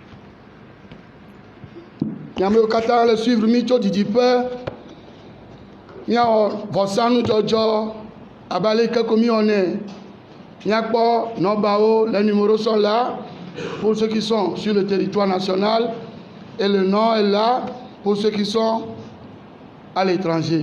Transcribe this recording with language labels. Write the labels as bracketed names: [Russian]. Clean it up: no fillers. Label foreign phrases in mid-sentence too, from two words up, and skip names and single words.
[Ewe] Amewo katã le suivre mi tso didiƒe Miao Vosanu Jojo, Abale Kakomione, Nyakpo, Nobao, [French] les numéros sont là pour ceux qui sont sur le territoire national et le nom est là pour ceux qui sont à l'étranger.